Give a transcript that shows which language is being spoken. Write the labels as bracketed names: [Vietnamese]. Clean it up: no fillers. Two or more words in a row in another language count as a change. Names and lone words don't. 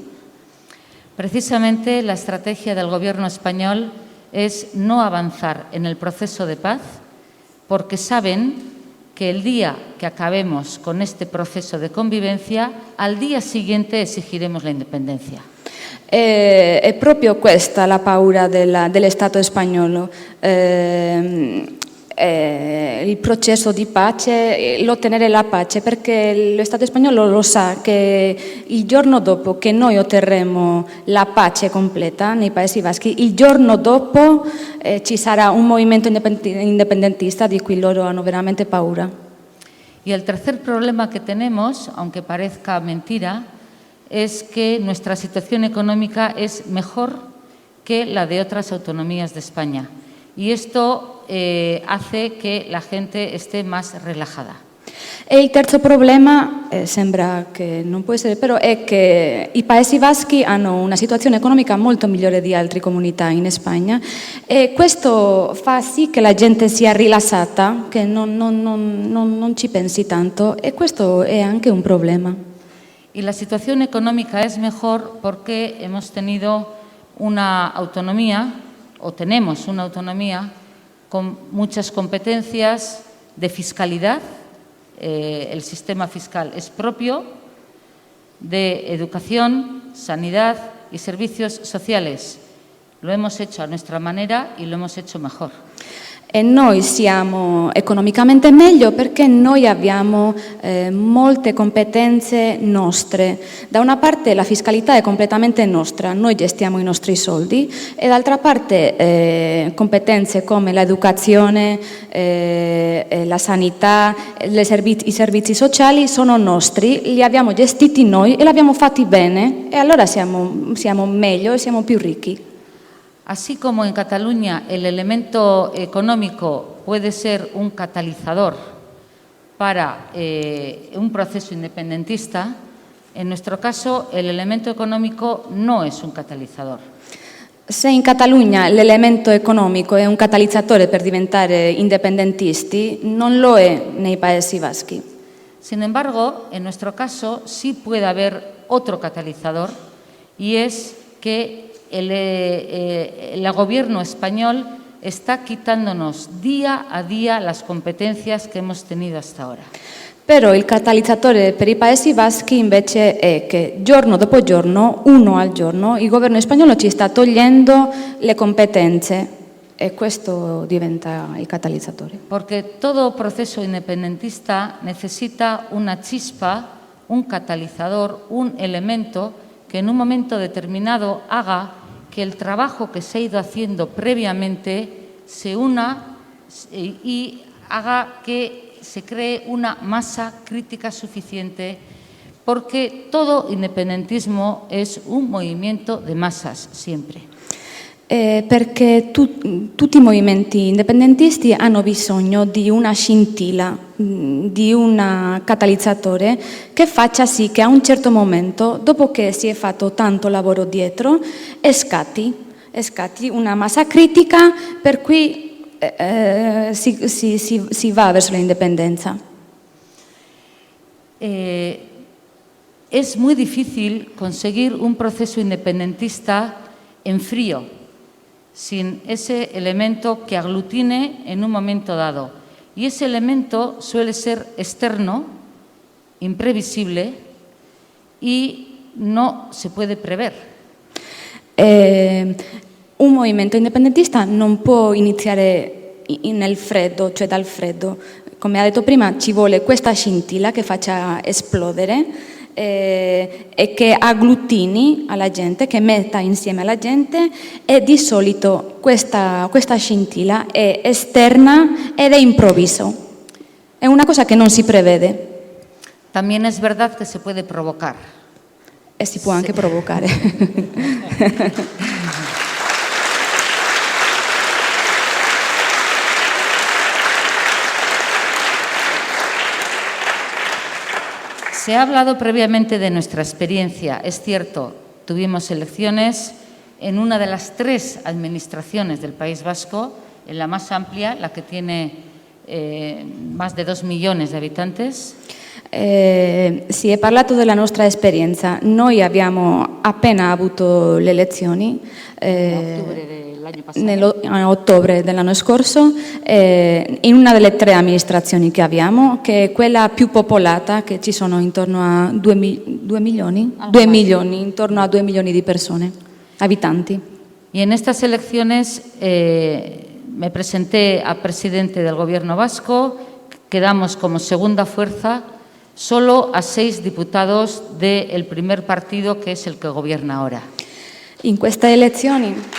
[Spanish] Precisamente la estrategia del gobierno español es no avanzar en el proceso de paz porque saben que el día que acabemos con este proceso de convivencia, al día siguiente exigiremos la independencia. [Italian] È proprio questa la paura dello Stato spagnolo, il processo di pace, l'ottenere la pace, perché lo Stato spagnolo lo sa che il giorno dopo che noi otterremo la pace completa nei Paesi Baschi, il giorno dopo ci sarà un movimento indipendentista di cui loro hanno veramente paura. [Spanish] Y el tercer problema que tenemos, aunque parezca mentira, es que nuestra situación económica es mejor que la de otras autonomías de España. Y esto hace che la gente esté más relajada. [Italian] E il terzo problema, sembra che non può essere, però è che i Paesi Baschi hanno una situazione economica molto migliore di altre comunità in Spagna e questo fa sì che la gente sia rilassata, che non ci pensi tanto e questo è anche un problema. [Spanish] Y la situación económica es mejor porque hemos tenido una autonomía, o tenemos una autonomía, con muchas competencias de fiscalidad. El sistema fiscal es propio, de educación, sanidad y servicios sociales. Lo hemos hecho a nuestra manera y lo hemos hecho mejor. [Italian] E noi siamo economicamente meglio perché noi abbiamo molte competenze nostre. Da una parte la fiscalità è completamente nostra, noi gestiamo i nostri soldi e d'altra parte competenze come l'educazione, la sanità, i servizi sociali sono nostri, li abbiamo gestiti noi e li abbiamo fatti bene e allora siamo meglio e siamo più ricchi. [Spanish] Así como en Cataluña el elemento económico puede ser un catalizador para un proceso independentista, en nuestro caso el elemento económico no es un catalizador. [Italian] Se in Catalogna l'elemento economico è un catalizzatore per diventare indipendentisti, non lo è nei Paesi Baschi. [Spanish] Sin embargo, en nuestro caso sí puede haber otro catalizador y es que el gobierno español está quitándonos día a día las competencias que hemos tenido hasta ahora. [Italian] Però il catalizzatore per i Paesi Baschi invece è che giorno dopo giorno, uno al giorno, il governo spagnolo ci sta togliendo le competenze e questo diventa il catalizzatore. [Spanish] Porque todo proceso independentista necesita una chispa, un catalizador, un elemento que en un momento determinado haga que el trabajo que se ha ido haciendo previamente se una y haga que se cree una masa crítica suficiente, porque todo independentismo es un movimiento de masas siempre. [Italian] Perché tutti i movimenti indipendentisti hanno bisogno di una scintilla, di un catalizzatore che faccia sì che a un certo momento, dopo che si è fatto tanto lavoro dietro, scatti una massa critica per cui si va verso l'indipendenza. [Spanish] Es muy difícil conseguir un proceso independentista en frío, sin ese elemento que aglutine en un momento dado. Y ese elemento suele ser externo, imprevisible y no se puede prever. [Italian] Un movimento indipendentista non può iniziare nel freddo, cioè dal freddo. Come ha detto prima, ci vuole questa scintilla che faccia esplodere e che agglutini alla gente, che metta insieme alla gente e di solito questa scintilla è esterna ed è improvviso. È una cosa che non si prevede. [Spanish] También es verdad que se puede provocar. [Italian] E si può anche provocare. [Spanish] Se ha hablado previamente de nuestra experiencia. Es cierto, tuvimos elecciones en una de las 3 administraciones del País Vasco, en la más amplia, la que tiene más de 2 millones de habitantes. [Italian] Si è parlato della nostra esperienza. Noi abbiamo appena avuto le elezioni a ottobre dell'anno scorso in una delle 3 amministrazioni che abbiamo, che è quella più popolata, che ci sono intorno a 2 milioni, intorno a 2 milioni di persone, abitanti. [Spanish] Y en estas elecciones me presenté a presidente del Gobierno vasco, quedamos como segunda fuerza, solo a 6 diputados del primer partido, que es el que gobierna ahora. [Italian] In queste elezioni